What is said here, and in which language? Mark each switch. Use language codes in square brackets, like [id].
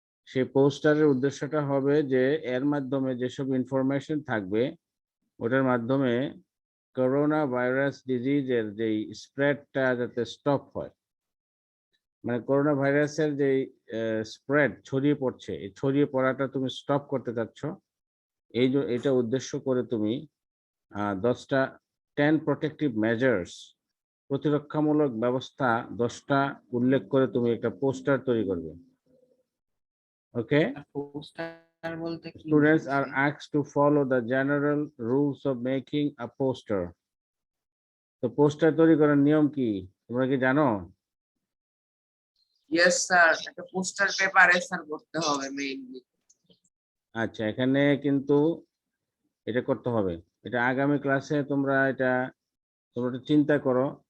[bn] সেই পোস্টারের উদ্দেশ্যটা হবে যে এর মাধ্যমে যেসব ইনফরমেশন থাকবে ওটার মাধ্যমে করোনা ভাইরাস ডিজিজের যে স্প্রেডটা যাতে স্টপ হয়, মানে করোনা ভাইরাসের যে স্প্রেড ছড়িয়ে পড়ছে, এই ছড়িয়ে পড়াটা তুমি স্টপ করতে চাচ্ছ, এটা উদ্দেশ্য করে তুমি 10টা 10 প্রোটেক্টিভ মেজার্স, প্রতিরক্ষামূলক ব্যবস্থা 10টা উল্লেখ করে তুমি একটা পোস্টার তৈরি করবে। ওকে, পোস্টার বলতে কি [en] students are asked to follow the general rules of making a poster. [bn] তো পোস্টার তৈরি করার নিয়ম কি তোমরা কি জানো? ইয়েস স্যার, একটা পোস্টার পেপারে স্যার করতে হবে মেইনলি। আচ্ছা, এখানে কিন্তু এটা করতে হবে, এটা আগামী ক্লাসে তোমরা এটা চিন্তা করো।